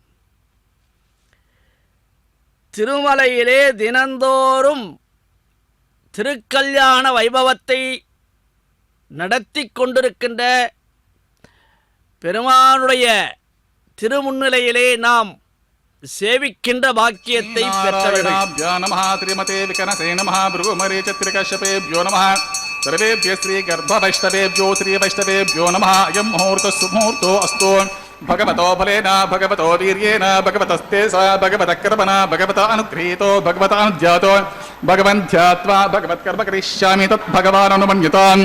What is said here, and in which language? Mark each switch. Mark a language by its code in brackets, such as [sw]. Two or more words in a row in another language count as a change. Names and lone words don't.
[ta] திருமலையிலே தினந்தோறும் திருக்கல்யாண வைபவத்தை நடத்தி கொண்டிருக்கின்ற பெருமானுடைய திருமுன்னிலையிலே நாம் சேவிக்கின்ற பாக்கியத்தை பெற்றவர்கள். [sa] सर्वेभ्य श्री गर्भ वैष्णवेभ्यो श्री वैष्णवेभ्यो नमः. अयं मुहूर्तः सुमुहूर्तो अस्तु. भगवतो बलेन भगवतो वीर्येण भगवतस्ते स भगवतः कर्मणा भगवता अनुगृहीतो भगवता अनुध्यातो भगवन् ध्यात्वा भगवत्कर्म करिष्यामि तद्भगवान् अनुमन्यताम्.